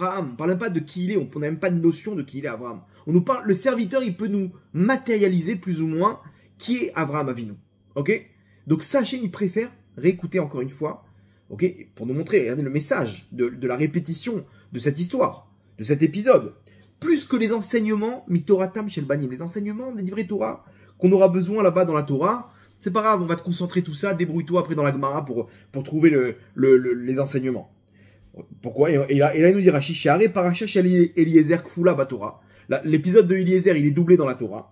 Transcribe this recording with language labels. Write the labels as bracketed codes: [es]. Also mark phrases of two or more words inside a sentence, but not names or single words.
[fr] On parle même pas de qui il est. On n'a même pas de notion de qui il est Avraham. On nous parle, le serviteur, il peut nous matérialiser plus ou moins qui est Avraham Avinu. Ok? Donc ça, Hachem, il préfère réécouter encore une fois. Ok? Pour nous montrer, regardez le message de la répétition de cette histoire, de cet épisode. Plus que les enseignements, [he] מתורתם של בנים, [fr] les enseignements des livrets Torah qu'on aura besoin là-bas dans la Torah. C'est pas grave, on va te concentrer tout ça, débrouille-toi après dans la Gemara pour trouver les enseignements. Pourquoi? Et là, il nous dit Rashi, [he] שהרי פרשה של אליעזר כפולה בתורה. [fr] L'épisode de Eliezer, il est doublé dans la Torah.